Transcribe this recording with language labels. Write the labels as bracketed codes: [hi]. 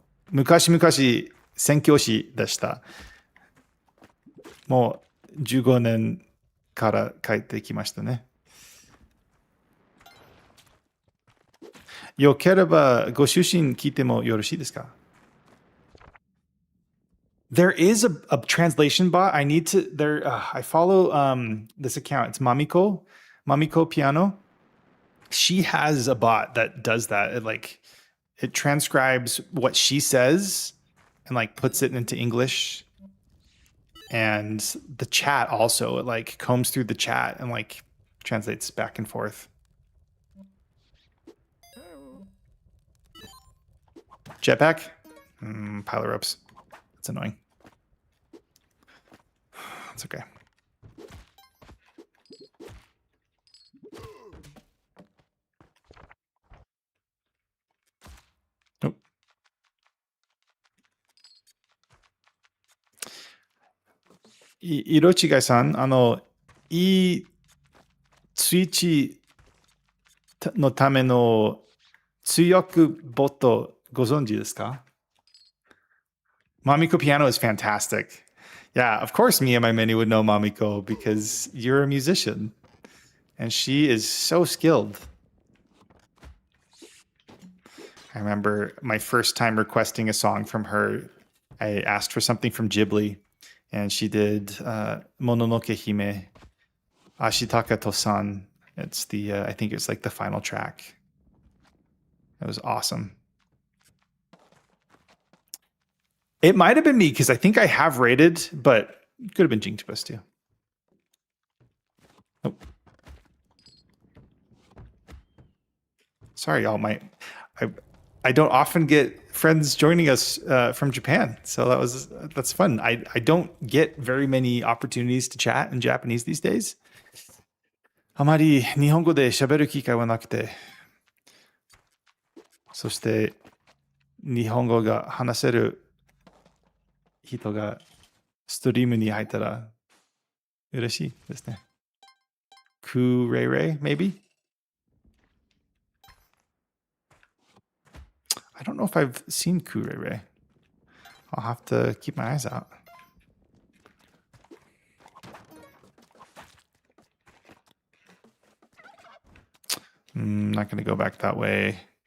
[ja] 昔々宣教師でした。もう15年から帰ってきましたね。よければご出身聞いてもよろしいですか？ [en] There is a translation bot. I need to I follow this account. It's Mamiko Piano. She has a bot that does that. It transcribes what she says and puts it into English. And the chat also, it combs through the chat and translates back and forth. Jetpack? Pile of ropes. That's annoying. It's okay. Nope. [ja] Irochigai-san, いいツイッチのための通訳ボットご存知ですか? [en] Mamiko Piano is fantastic. Yeah, of course me and my mini would know Mamiko because you're a musician. And she is so skilled. I remember my first time requesting a song from her. I asked for something from Ghibli, and she did Mononoke Hime, Ashitaka Tosan. It's I think it's the final track. It was awesome. It might have been me because I think I have rated, but it could have been Jinktopus too. Oh. Sorry, y'all. I don't often get friends joining us from Japan, so that's fun. I don't get very many opportunities to chat in Japanese these days. [ja] あまり日本語で喋る機会はなくて、そして日本語が話せる人がストリームに入ったら嬉しいですね。 [en] クーレイレイ maybe? I don't know if I've seen Ku Rei Rei. I'll have to keep my eyes out. I'm not going to go back that way.